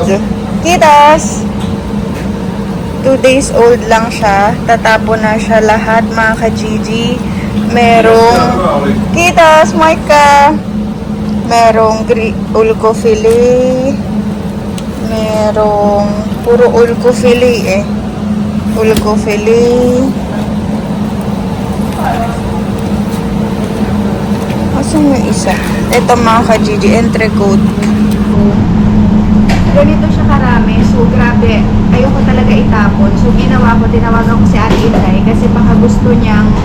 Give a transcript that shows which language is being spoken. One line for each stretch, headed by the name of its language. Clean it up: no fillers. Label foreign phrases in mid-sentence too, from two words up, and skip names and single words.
Filipino: Kitas!
English: 2 days old
Filipino: lang siya. Tatapon na siya lahat, mga ka-Gigi. Merong Kitas, Maika! Merong ulko filet. Merong puro ulko filet eh. Ulko filet. Asan yung isa? Ito mga ka-Gigi, entrecote. Ganito siya karami. So, grabe. Ayoko talaga itapon. So, ginawa ko, tinawagan ko si Ate Inday kasi baka gusto niya.